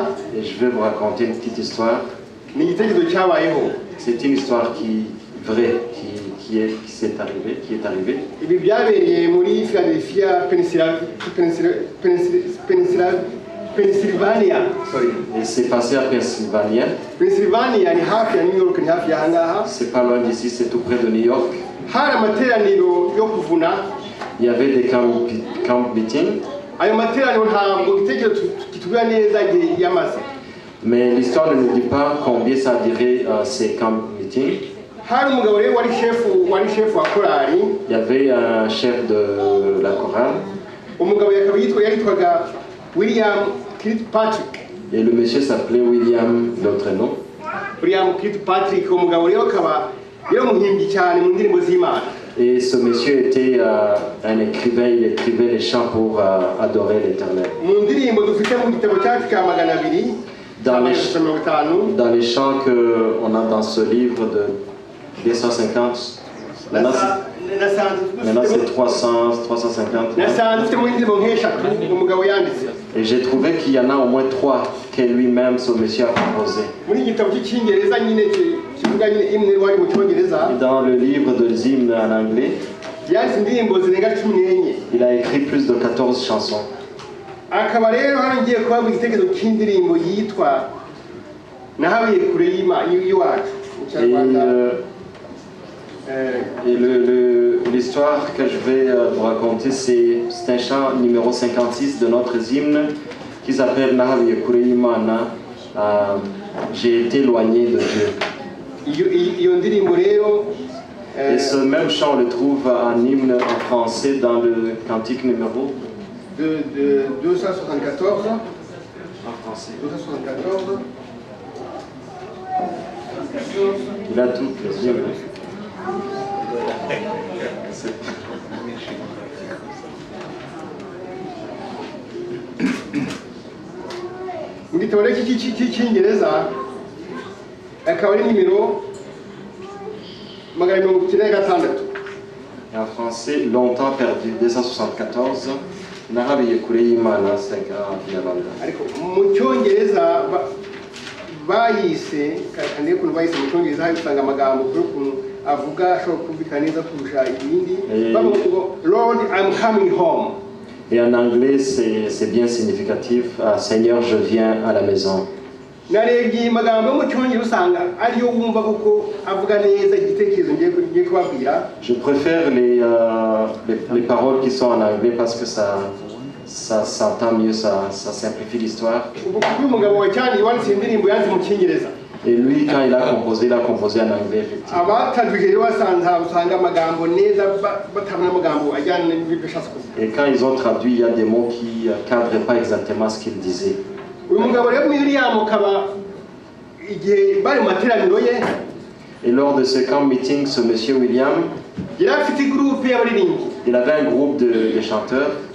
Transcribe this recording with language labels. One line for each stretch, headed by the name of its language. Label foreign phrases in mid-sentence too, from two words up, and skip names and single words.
French: Et je vais vous raconter une petite histoire.
Kinyarwanda: ni igitekerezo cyabayeho.
French: C'est une histoire vraie qui est arrivée.
Kinyarwanda: ibi byabereye muri Philadelphia, Pennsylvania.
French: Et c'est passé à Pennsylvanie.
Kinyarwanda: Pennsylvania ni hafi ya New York, ni hafi ya hangaha.
French: C'est pas loin d'ici, c'est tout près de New York.
Kinyarwanda: hari amateraniro yo kuvuna.
French: Il y avait des
English: camp meetings.
Kinyarwanda: ayo materaniro ntabwo igitekerezo kitubwira neza igihe yamaze.
French: Mais l'histoire ne nous dit pas combien ça a duré ces
English: camp meetings.
Kinyarwanda: hari umugabo rero wari chef wa korali.
French: Il y avait un chef de la chorale.
Kinyarwanda: umugabo yaritwaga William Kirkpatrick.
French: Et le monsieur s'appelait William, l'autre nom.
Kinyarwanda: William Kirkpatrick, umugabo rero akaba yaramuhimbye cyane mu ndirimbo z'Imana.
French: Et ce monsieur était un écrivain, il écrivait les chants pour adorer l'Éternel. mu ndirimbo dufite mu gitabo cyacu cya 200 dans les chants qu'on a dans ce livre de 250, maintenant c'est 300, 350. Et j'ai trouvé qu'il y en a au moins 3 que lui-même, ce monsieur, a composé. Dans le livre de hymnes en anglais, il a écrit plus de 14 chansons.
Kinyarwanda: akaba rero hano ngiye kubabwira igitekerezo cy'indirimbo yitwa nahabiye kure y'iwacu mu Kinyarwanda.
French: Et l'histoire que je vais vous raconter, c'est un chant numéro 56 de notre hymne qui s'appelle Nahabiye kure y'Imana, j'ai été éloigné de Dieu.
Kinyarwanda: iyo ndirimbo rero
French: Et ce même chant, on le trouve en hymne en français dans le cantique numéro de 274. En français. 274. Il a toutes les hymnes.
Kinyarwanda: mu gitabo cy'icyongereza akaba ari nimero 196.
French: Et en français, longtemps perdu, 274. Nahabiye kure y'Imana, 5 ans.
Kinyarwanda: ariko mu cyongereza bayise kandi ukuntu bayise mu cyongereza hari usanga amagambo ukuntu avuga ashobora kumvikana neza kurusha ibindi bavuga ngo
English: Lord I'm coming home.
French: Et en anglais, c'est bien significatif. Seigneur, je viens à la maison.
Kinyarwanda: narebye amagambo yo mu cyongereza usanga ariyo wumva kuko avuga neza igitekerezo ngiye kubabwira.
French: Je préfère les paroles qui sont en anglais parce que ça s'entend mieux, ça simplifie l'histoire.
Kinyarwanda: uyu mugabo wa cyane wanditse indirimbo yanze mu cyongereza.
French: Et lui, quand il a composé en anglais, effectivement. Et quand ils ont traduit, il y a des mots qui ne cadraient pas exactement ce qu'il disait. Et lors de ce
English: camp meeting,
French: ce monsieur William, il avait un groupe de chanteurs.